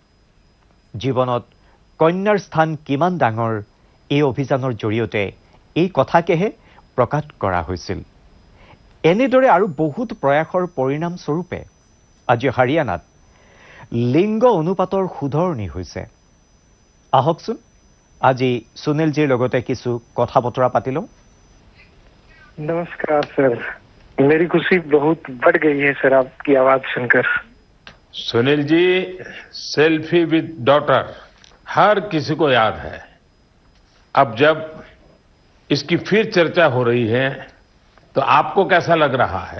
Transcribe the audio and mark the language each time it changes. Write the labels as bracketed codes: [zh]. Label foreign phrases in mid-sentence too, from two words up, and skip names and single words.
[as] জীৱনত কন্যাৰ স্থান কিমান ডাঙৰ, এই অভিযানৰ জৰিয়তে এই কথাকেহে প্ৰকাশ কৰা হৈছিল। এনেদৰে আৰু বহুত প্ৰয়াসৰ পৰিণাম স্বৰূপে আজি হাৰিয়ানাত লিংগ অনুপাতৰ শুধৰণি হৈছে। আহকচোন আজি সুনীলজীৰ লগতে কিছু কথা বতৰা পাতি লওঁ। [hi] नमस्कार सर, मेरी खुशी बहुत बढ़ गई है सर आपकी आवाज सुनकर। सुनील जी, सेल्फी विद डॉटर हर किसी को याद है। अब जब इसकी फिर चर्चा हो रही है तो आपको कैसा लग रहा है?